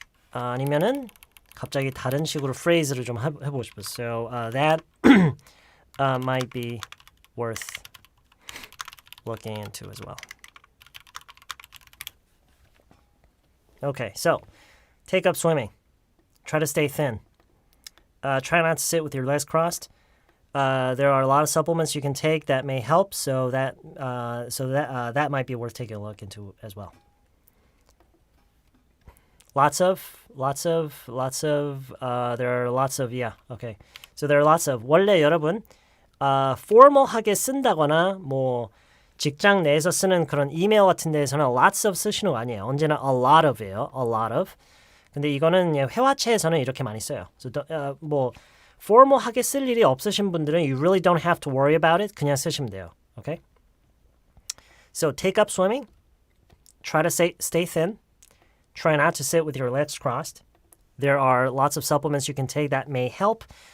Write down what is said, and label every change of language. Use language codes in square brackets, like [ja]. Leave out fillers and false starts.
[ko] 아니면은 갑자기 다른 식으로 phrase를 좀 해보고 싶었어요. [en] So that might be worth looking into as well. Okay, so take up swimming. Try to stay thin. Try not to sit with your legs crossed. There are a lot of supplements you can take that may help, so that might be worth taking a look into as well. Lots of. There are lots of. Yeah. Okay. So there are lots of. [ko] 원래 여러분 formal하게 쓴다거나 뭐 직장 내에서 쓰는 그런 이메일 같은 데에서는 lots of 쓰시는 거 아니에요. 언제나 [en] a lot of예요. a lot of. [ko] 근데 이거는 회화체에서는 이렇게 많이 써요. [en] So, [ko] 뭐 formal하게 쓸 일이 없으신 분들은 [en] you really don't have to worry about it. [ko] 그냥 쓰시면 돼요. [en] Okay? So take up swimming. Try to stay thin. Try not to sit with your legs crossed. There are lots of supplements you can take that may help.